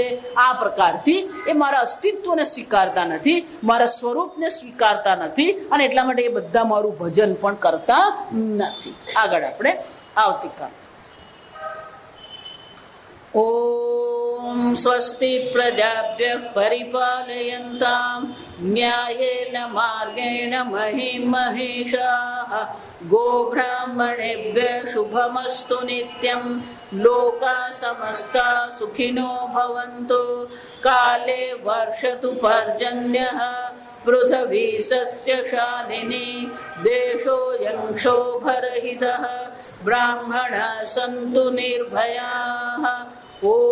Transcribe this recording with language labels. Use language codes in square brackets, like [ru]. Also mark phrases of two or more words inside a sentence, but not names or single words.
[gu] આ પ્રકારથી એ મારા અસ્તિત્વને સ્વીકારતા નથી, મારા સ્વરૂપને સ્વીકારતા નથી, અને એટલા માટે એ બધા મારું ભજન પણ કરતા નથી. આગળ આપણે આવતીકાલ. [sa] ओम स्वस्ति प्रजाभ्यः परिपालयन्ताम न्यायेन मार्गेण महीं महिषाः गोब्राह्मणेभ्यः शुभमस्तु नित्यं लोकाः समस्ताः सुखिनो भवन्तु काले वर्षतु पर्जन्यः पृथिवी सस्यशालिनी देशोऽयं क्षोभरहितः ब्राह्मणाः सन्तु निर्भयाः ॐ